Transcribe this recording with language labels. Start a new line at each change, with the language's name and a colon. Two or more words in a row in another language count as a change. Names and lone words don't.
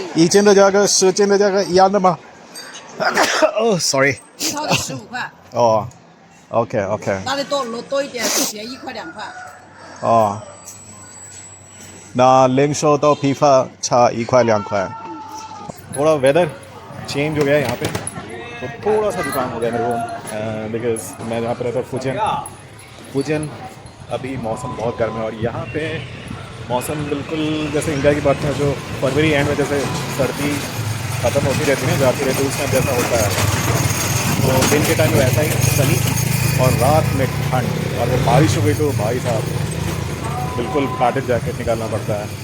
Chinese: 一件的价格10件的价格一样的吗？哦，sorry。一套的15块。哦 ，OK OK。拿的多一点，便宜1块2块。哦。那零售到批发差1块2 块。
Hindi: थोड़ा
English: weather change
Hindi: हो गया है यहाँ पे तो थोड़ा सा जुकाम हो गया मेरे को बिकॉज मैं जहाँ पर रहता हूँ फुजियन अभी मौसम बहुत गर्म है और यहाँ पे मौसम बिल्कुल जैसे इंडिया की बात है जो फरवरी एंड में जैसे सर्दी ख़त्म होती रहती है जाती रहती है उस टाइम जैसा होता है तो दिन के टाइम में वैसा ही सनी और रात में ठंड और जब बारिश हो गई तो भाई साहब बिल्कुल
English: coated jacket
Hindi: निकालना पड़ता है।